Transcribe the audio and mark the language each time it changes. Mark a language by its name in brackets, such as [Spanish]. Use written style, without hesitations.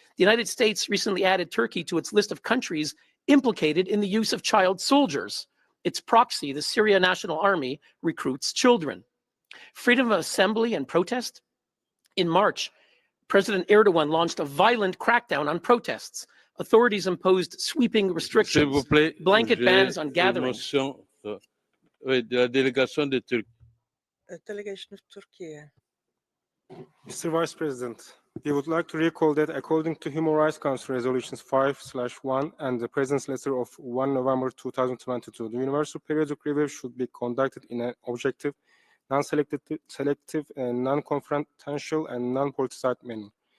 [English] The United States recently added Turkey to its list of countries implicated in the use of child soldiers. Its proxy, the Syria National Army, recruits children. Freedom of assembly and protest? In March, President Erdogan launched a violent crackdown on protests. Authorities imposed sweeping restrictions, blanket bans on gatherings. [French] Oui, de la délégation de Turquie. [English] Delegation of Turkey. Mr. Vice President, we would like to recall that according to Human Rights Council Resolutions 5/1 and the President's letter of 1 November 2022, the Universal Periodic Review should be conducted in an objective, non-selective, non-confrontational, and non-politicized manner.